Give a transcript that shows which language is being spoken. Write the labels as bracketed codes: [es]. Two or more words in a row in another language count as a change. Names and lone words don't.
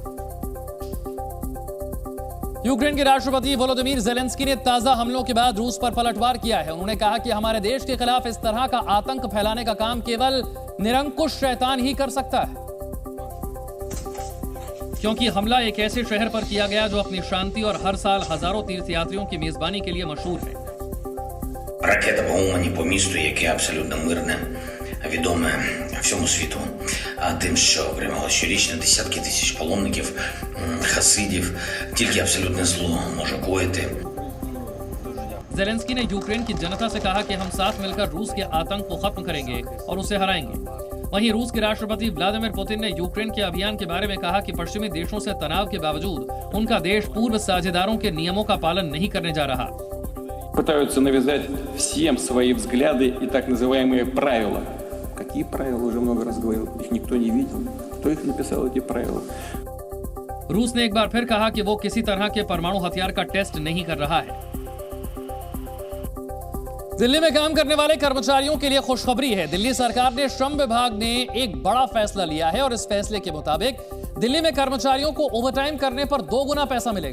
[hi] यूक्रेन के राष्ट्रपति वोलोदिमीर ज़ेलेंस्की ने ताजा हमलों के बाद रूस पर पलटवार किया है। उन्होंने कहा कि हमारे देश के खिलाफ इस तरह का आतंक फैलाने का काम केवल निरंकुश शैतान ही कर सकता है, क्योंकि हमला एक ऐसे शहर पर किया गया जो अपनी शांति और हर साल हजारों तीर्थयात्रियों की मेजबानी के लिए मशहूर है। [uk] Ракета по Умані, по місту, яке абсолютно мирне, відоме всьому світу тим, що приймало щорічно десятки тисяч паломників, хасидів. Тільки абсолютне зло може коїти. [hi] ज़ेलेंस्की ने यूक्रेन की जनता से कहा कि हम साथ मिलकर रूस के आतंक को खत्म करेंगे और उसे हराएंगे। वहीं रूस के राष्ट्रपति व्लादिमीर पुतिन ने यूक्रेन के अभियान के बारे में कहा कि पश्चिमी देशों से तनाव के बावजूद उनका देश पूर्व साझेदारों के नियमों का पालन नहीं करने जा रहा। [ru] Пытаются навязать всем свои взгляды и так называемые правила. Какие правила, уже много раз говорил, их никто не видел. Кто их написал, эти правила? [hi] रूस ने एक बार फिर कहा कि वो किसी तरह के परमाणु हथियार का टेस्ट नहीं कर रहा है। दिल्ली में काम करने वाले कर्मचारियों के लिए खुशखबरी है। दिल्ली सरकार ने श्रम विभाग ने एक बड़ा फैसला लिया है और इस फैसले के मुताबिक दिल्ली में कर्मचारियों को ओवरटाइम करने पर 2 गुना पैसा मिलेगा।